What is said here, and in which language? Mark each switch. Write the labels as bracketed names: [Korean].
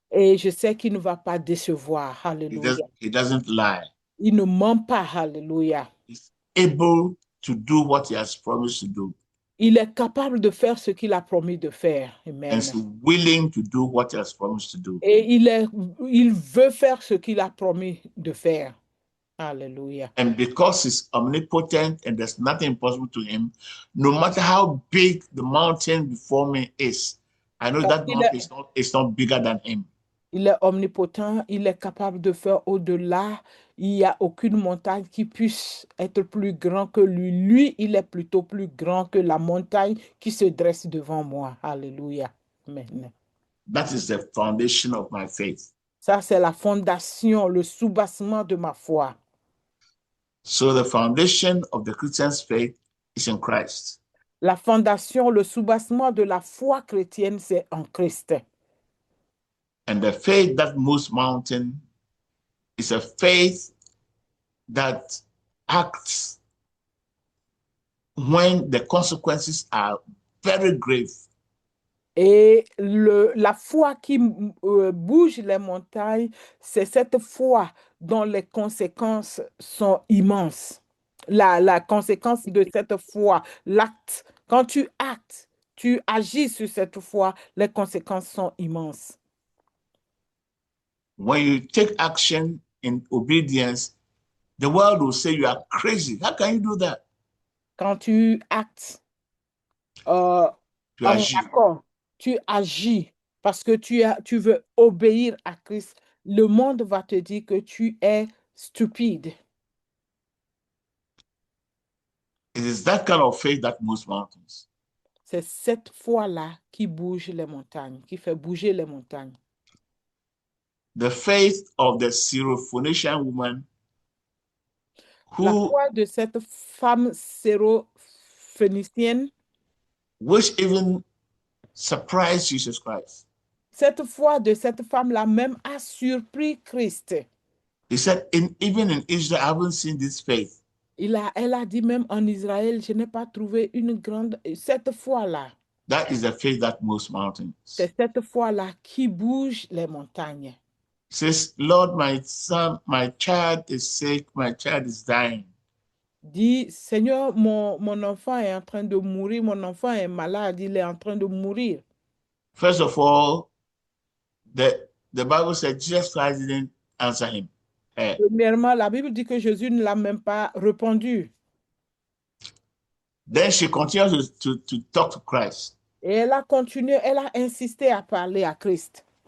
[French] Et je sais qu'il ne va pas décevoir. Alléluia. [English] He doesn't lie. [French] Il ne ment pas. Alléluia. [English] He's able to do what he has promised to do. [French] Il est capable de faire ce qu'il a promis de faire. [English] Amen. And he's willing to do what he has promised to do. [French] Et il veut faire ce qu'il a promis de faire. Alléluia. [English] And because he's omnipotent and there's nothing impossible to him, no matter how big the mountain before me is, I know that mountain is not bigger than him. [French] Il est omnipotent, il est capable de faire au-delà. Il n'y a aucune montagne qui puisse être plus grand que lui. Lui, il est plutôt plus grand que la montagne qui se dresse devant moi. Alléluia. Amen. [English] That is the foundation of my faith. [French] Ça, c'est la fondation, le soubassement de ma foi. [English] So the foundation of the Christian's faith is in Christ. [French] La fondation, le soubassement de la foi chrétienne, c'est en Christ. [English] And the faith that moves mountain is a faith that acts when the consequences are very grave. [French] Et la foi qui bouge les montagnes, c'est cette foi dont les conséquences sont immenses. La conséquence de cette foi, l'acte, quand tu actes, tu agis sur cette foi, les conséquences sont immenses. [English] When you take action in obedience, the world will say you are crazy. How can you do that? [French] Quand tu actes Tu agis. accord, tu agis parce que tu veux obéir à Christ, le monde va te dire que tu es stupide. [English] It is that kind of faith that moves mountains. [French] C'est cette foi-là qui bouge les montagnes, qui fait bouger les montagnes. [English] The faith of the Syrophoenician woman [French] La [English] who, [French] foi de cette femme syrophénicienne, [English] which even surprised Jesus Christ. [French] cette foi de cette femme-là même a surpris Christ. [English] He said, even in Israel, I haven't seen this faith. [French] Elle a dit même en Israël, je n'ai pas trouvé une grande, cette foi-là, [English] That is the faith that moves mountains. [French] c'est cette foi-là qui bouge les montagnes. [English] Says, Lord, my son, my child is sick, my child is dying. [French] Dit, Seigneur, mon enfant est en train de mourir, mon enfant est malade, il est en train de mourir. [English] First of all, the Bible said Jesus Christ didn't answer him. [French] Premièrement, la Bible dit que Jésus ne l'a même pas répondu. [English] Then she continues to talk to Christ. [French] Et elle a continué, elle a insisté à parler à Christ.